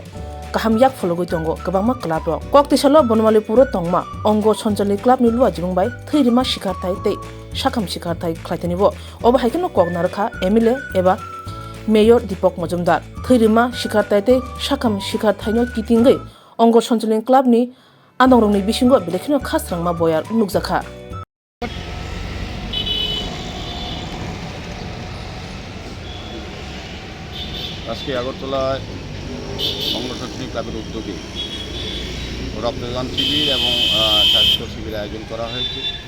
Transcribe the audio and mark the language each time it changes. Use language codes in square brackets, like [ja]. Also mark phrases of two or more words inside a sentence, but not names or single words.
[trp] Kaham yak Fologotongo, Kabama Club Rock. Koktisalo Bonmali Puro Tongma, Ongo Sonjali Club Nulu Ajungbai, Thirima Shikartai Te, Shakam Shikartai Klaitanibo, Obahikano Kognaraka, Emile, Eva, Mayor Dipok Mojumdar, Thirima Shikartai Te, Shakam Shikartaino Kitingai, Ongo Sonjali Club ni Anongrongni Bishingo Belekino Kastrangma Boyar Nukzaka. [bn] আজকে আগরতলায় সংগঠন ক্লাবের উদ্যোগে রক্তদান শিবির এবং স্বাস্থ্য শিবির আয়োজন করা হয়েছে।